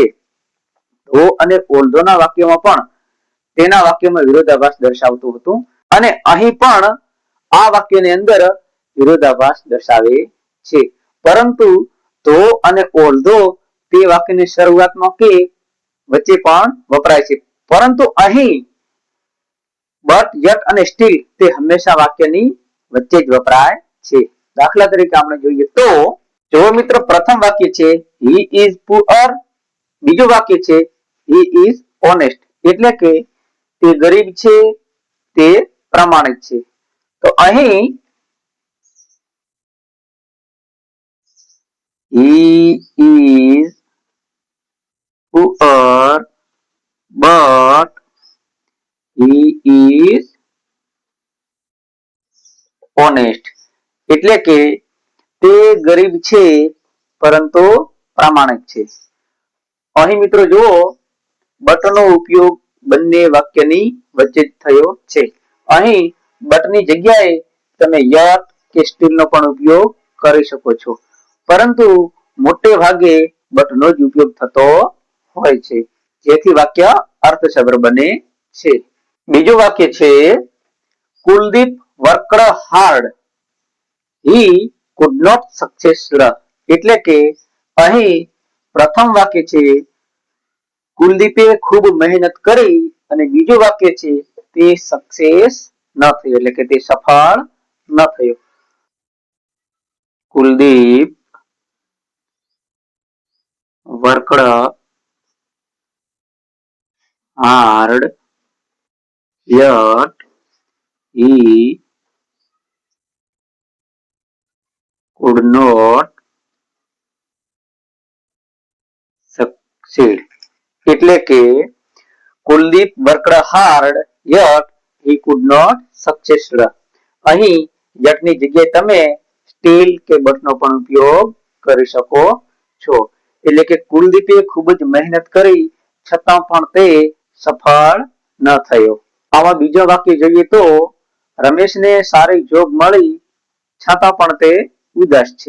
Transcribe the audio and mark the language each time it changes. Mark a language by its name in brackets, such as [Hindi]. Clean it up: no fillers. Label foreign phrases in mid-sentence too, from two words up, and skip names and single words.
[Gujarati] ધો અને ઓલ્ધોના વાક્યમાં પણ તેના વાક્યમાં વિરોધાભાસ દર્શાવતું હતું, અને અહીં પણ આ વાક્યની અંદર વિરોધાભાસ દર્શાવે છે, પરંતુ ધો અને ઓલ્ધો તે વાક્યની શરૂઆતમાં કે વચ્ચે પણ વપરાય છે, પરંતુ અહીં બટ, યટ અને સ્ટીલ તે હંમેશા વાક્યની વચ્ચે જ વપરાય છે. દાખલા તરીકે આપણે જોઈએ તો જો મિત્રો પ્રથમ વાક્ય છે [English] he is poor, [Gujarati] બીજું વાક્ય છે [English] he is honest, [Gujarati] એટલે કે તે ગરીબ છે, તે પ્રામાણિક છે. તો અહીં [English] he is poor but he is honest, [Gujarati] એટલે કે તે ગરીબ છે પરંતુ પ્રામાણિક છે. અહીં મિત્રો જુઓ બટનો ઉપયોગ બંને વાક્યની વચ્ચે જ થયો છે. અહીં બટની જગ્યાએ તમે યટ કે સ્ટીલનો પણ ઉપયોગ કરી શકો છો, પરંતુ મોટે ભાગે બટનો જ ઉપયોગ થતો હોય છે, જેથી વાક્ય અર્થસભર બને છે. બીજું વાક્ય છે કુલદીપ [English] worked hard, he could not success, [Gujarati] એટલે કે અહીં પ્રથમ વાક્ય છે કુલદીપે ખૂબ મહેનત કરી, અને બીજું વાક્ય છે તે સક્સેસ ન થયો, એટલે કે તે સફળ ન થયો. [English] કુલદીપ worked hard yet he could not succeed, [Gujarati] એટલે કે [English] કુલદીપ worked hard yet he could not success. [Gujarati] અહીં yet ની જગ્યાએ તમે સ્ટીલ કે બટનો પણ ઉપયોગ કરી શકો છો, એટલે કે કુલદીપે ખૂબ જ મહેનત કરી છતાં પણ તે સફળ ન થયો. આવા બીજો વાક્ય જોઈએ તો રમેશને સારી જોબ મળી છતાં પણ તે ઉદાસ છે.